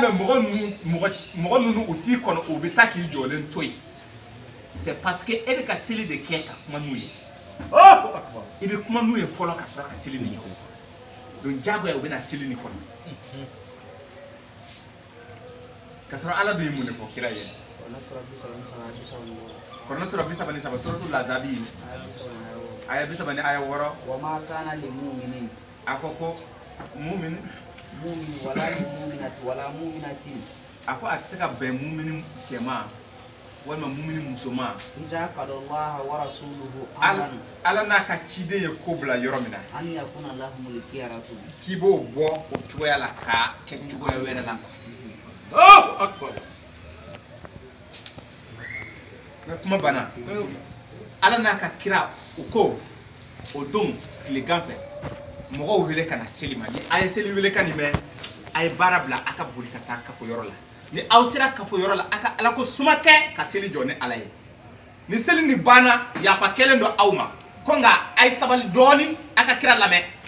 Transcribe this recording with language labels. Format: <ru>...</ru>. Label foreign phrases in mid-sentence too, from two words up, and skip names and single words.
<bm>mɛn mɔgɔ ninnu u t'i kɔnɔ u bɛ taa k'i jɔlen to yen</bm> <fr>c'est parce que</fr> <bm>e bɛ ka seli de kɛ ka kuma n'u ye i bɛ kuma n'u ye fɔlɔ ka sɔrɔ ka seli ni jɔ donc jagoya u bɛna seli ni kɔnɔ ka sɔrɔ ala de ye mun de fɔ kira ye kɔrɔna sɔrɔ 33 suratul Ahzab aya 36 aya 6</bm> <ar>وما كان للمؤمنين</ar> <bm>a ko mu'min</bm> <ar>ولا مؤمنة ولا مؤمنة</ar> <bm>a ko a tɛ se ka bɛn mu'minin cɛma walima mu'minin musoman</bm> <ar>إذا قضى الله ورسوله</ar> <bm>ala n'a ka ciden ye ko bila yɔrɔ min na</bm> <ar>أن يكون لهم الخيرة</ar> <bm>k'i b'o bɔ o cogoya la ka kɛ cogoya wɛrɛ la akbar kuma banna ala n'a ka kira u ko o don tilegan fɛ mɔgɔw wele ka na seli ma ni a ye seli wele ka nin mɛn a ye baara bila a ka boli ka taa kafoyɔrɔ la ni aw sera kafoyɔrɔ la a ka ala ko suma kɛ ka seli jɔ ni ala ye ni seli ni banna yafa kɛlen don aw ma ko nka a ye sabali dɔɔni a ka kira lamɛn</bm>